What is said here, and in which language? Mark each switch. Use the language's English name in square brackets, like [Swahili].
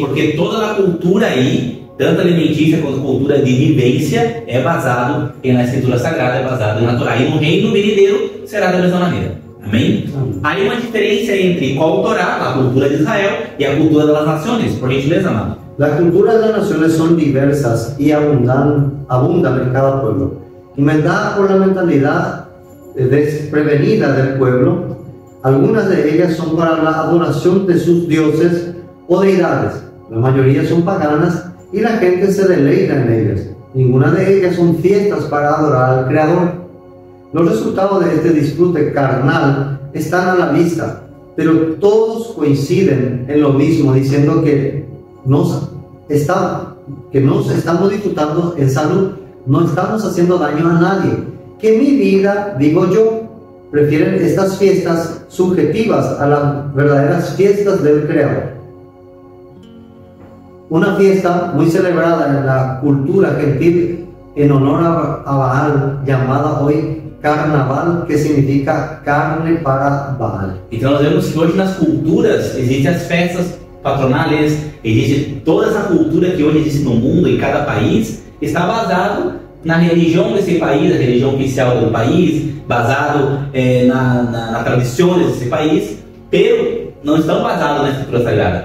[Portuguese] Porque toda a cultura aí, tanto alimentícia quanto cultura de vivência, é basado na escritura sagrada, é basado na Torá. E no reino venideiro será da mesma maneira. Amém? Há uma diferença entre qual Torá, a cultura de Israel, e a cultura das nações. Por gentileza, amado. [Spanish] Las culturas de las naciones son diversas y abundan en cada pueblo. Inventadas por la mentalidad desprevenida del pueblo, algunas de ellas son para la adoración de sus dioses o deidades. La mayoría son paganas y la gente se deleita en ellas. Ninguna de ellas son fiestas para adorar al Creador. Los resultados de este disfrute carnal están a la vista, pero todos coinciden en lo mismo, diciendo que nos estamos disfrutando en salud, no estamos haciendo daño a nadie. Que mi vida, digo yo, prefieren estas fiestas subjetivas a las verdaderas fiestas del Creador. Una fiesta muy celebrada en la cultura gentil en honor a Baal, llamada hoy carnaval, que significa carne para Baal. [Portuguese] Então nós vemos que hoje nas culturas existem as festas patronais, existe toda essa cultura que hoje existe no mundo, em cada país, está basado na religião desse país, a religião oficial do país, basado na tradições desse país, pero não estão basados na escritura sagrada.